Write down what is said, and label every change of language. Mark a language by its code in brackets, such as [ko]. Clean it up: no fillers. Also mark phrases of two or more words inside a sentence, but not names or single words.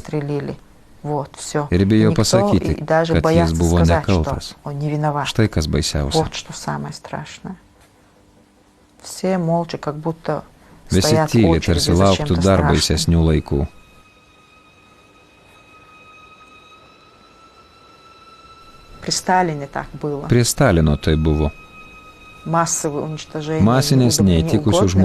[lt] Ir bijo pasakyti, kad jis buvo nekaltas. Štai kas baisiausia. Visi tyli, tarsi lauktų dar baisesnių laikų. [ru] Сталине так было. [lt] Prie Stalino tai buvo. [ru] Массовое уничтожение. [lt] Masinės neįtikusių [ru] неугодных.